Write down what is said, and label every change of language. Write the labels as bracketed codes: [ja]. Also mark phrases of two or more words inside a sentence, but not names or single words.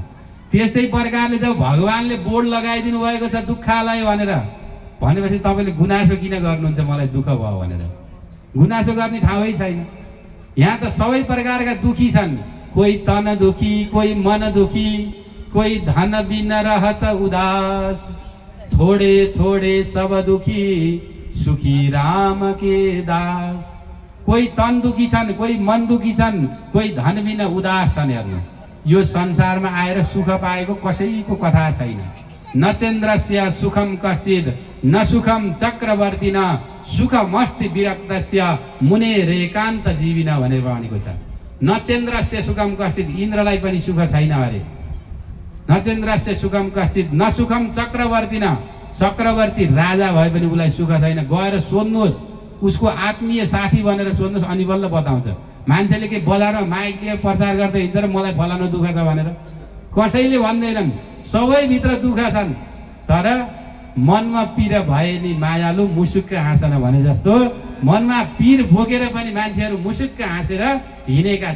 [ne] त्यस्तै प्रकारले जब भगवानले बोर्ड लगाइदिनु भएको छ दुःखालय भनेर भनेपछि तपाईँले गुनासो किन गर्नुहुन्छ मलाई दुःख भयो भनेर? गुनासो गर्ने ठाउँै छैन। यहाँ त सबै प्रकारका दुखी छन्। [hi] कोही तन दुखी, कोही मन दुखी, कोही धन बिन रहत उदास, थोड़े थोड़े सब दुखी सुखी राम के दास। [ne] कोही तन दुखी छन्, कोही मन दुखी छन्, कोही धन बिन उदास छन्। हेर्नु यो संसारमा आएर सुख पाएको कसैको कथा छैन। [sa] नचेन्द्रस्य सुखम कश्चित् न सुखम चक्रवर्ती न सुखमस्ति विरक्तस्य मुने रेकान्त जीविन [ne] भनेर भनेको छ। [sa] नचेन्द्रस्य सुखम कश्चित्, [ne] इन्द्रलाई पनि सुख छैन अरे। [sa] नचेन्द्रस्य सुखम कश्चित् न सुखम चक्रवर्ती न, [ne] चक्रवर्ती राजा भए पनि उसलाई सुख छैन। गएर सोध्नुहोस्, उसको आत्मीय साथी भनेर सोध्नुहोस्, अनि बल्ल बताउँछ। मान्छेले के बजारमा माइक लिएर प्रचार गर्दै हिँड्छ र मलाई फलानु दुःख छ भनेर? कसैले भन्दैनन्। सबैभित्र दुःख छन्, तर मनमा पीर भए नि मायालु मुसुक्क हाँसन भने जस्तो मनमा पीर भोगेर पनि मान्छेहरू मुसुक्क हाँसेर हिँडेका छन्।